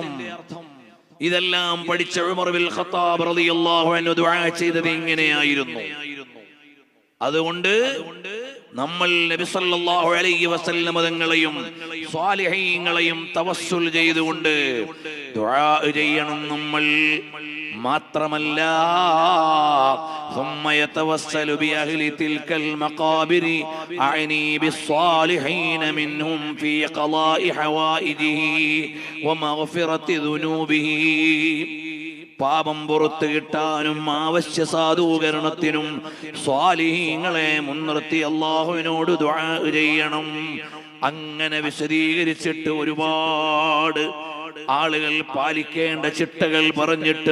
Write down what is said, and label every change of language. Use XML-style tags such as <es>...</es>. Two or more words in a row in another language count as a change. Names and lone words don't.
<ml>ഇതെല്ലാം പഠിച്ച ഉമർ ബിൻ ഖത്താബ്</ml> <ar>رضي الله عنه</ar> <ml>ദുആ ചെയ്തത് ഇങ്ങനെയായിരുന്നു. അതുകൊണ്ട് നമ്മൾ നബി</ml> <ar>صلى الله عليه وسلم</ar> <ml>തങ്ങളെയും സ്വാലിഹീങ്ങളെയും തവസ്സുൽ ചെയ്തുകൊണ്ട് ദുആ ചെയ്യണം നമ്മൾ. മാത്രമല്ല,</ml> <ar>ثم يتوسل بأهل تلك المقابر أعني بالصالحين منهم في قضاء حوائجه ومغفرة ذنوبه.</ar> <ml>പാപം പുറത്തു കിട്ടാനും ആവശ്യ സാധൂകരണത്തിനും സ്വാലിഹീങ്ങളെ മുൻനിർത്തി അല്ലാഹുവിനോട് ദുആ ചെയ്യണം. അങ്ങനെ വിശദീകരിച്ചിട്ട് ഒരുപാട് ആളുകൾ പാലിക്കേണ്ട ചിട്ടകൾ പറഞ്ഞിട്ട്</ml>